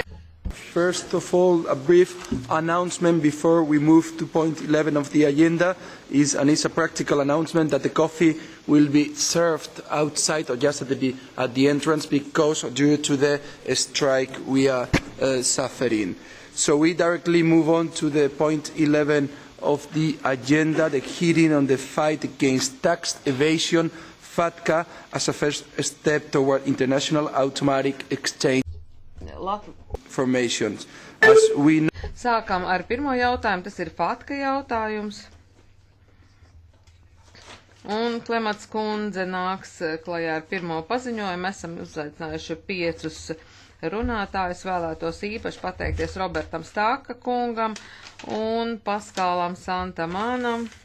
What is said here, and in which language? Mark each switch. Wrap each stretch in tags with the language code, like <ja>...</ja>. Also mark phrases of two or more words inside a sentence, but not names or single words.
<en>First of all, a brief announcement before we move to point 11 of the agenda is a practical announcement that the coffee will be served outside or just at the entrance because due to the strike we are suffering. So we directly move on to the point 11 of the agenda, the hearing on the fight against tax evasion, FATCA, as a first step toward international automatic exchange information.</en> <lv>Sākam ar pirmo jautājumu, tas ir FATCA jautājums. Un Klemats kundze nāks klajā ar pirmo paziņojumu. Esam uzaicinājuši 5 runātājus. Vēlētos īpaši pateikties Robertam Stāka kungam un Paskālam Santamanam.</lv>